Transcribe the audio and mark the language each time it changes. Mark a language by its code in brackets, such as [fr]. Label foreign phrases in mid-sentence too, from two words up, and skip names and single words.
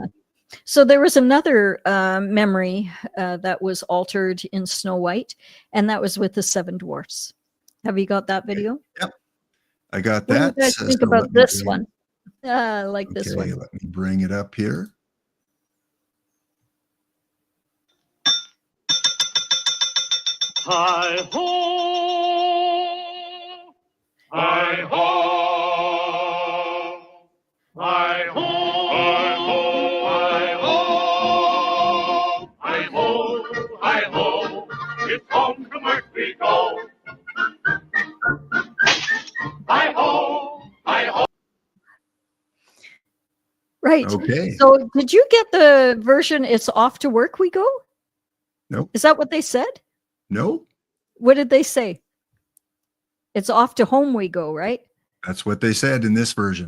[en] So there was another memory that was altered in Snow White, and that was with the Seven Dwarfs. Have you got that video? Yep. I got What that. do you guys think about this one? Like this one. Let me bring it up here. Hi ho, hi ho, hi ho, hi ho, hi ho, hi ho, hi ho. It's home from work we go. Hi ho, hi ho. Right. Okay. So did you get the version it's off to work we go? Nope. Is that what they said? No. What did they say? It's off to home we go, right? That's what they said in this version.